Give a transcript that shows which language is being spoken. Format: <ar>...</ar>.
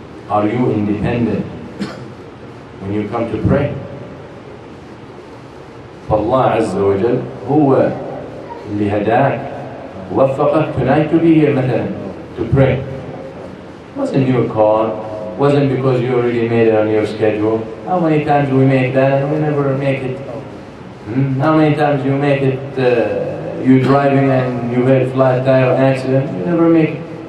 <en>Are you independent when you come to pray?</en> <ar>فالله عز وجل هو اللي هداك ووفقك</ar> <en>tonight to be here</en> <ar>مثلا to pray.</ar> <en>It wasn't your call, wasn't because you already made it on your schedule. How many times we make that and we never make it? How many times you make it, you're driving and you had a flat tire accident, you never make it.</en>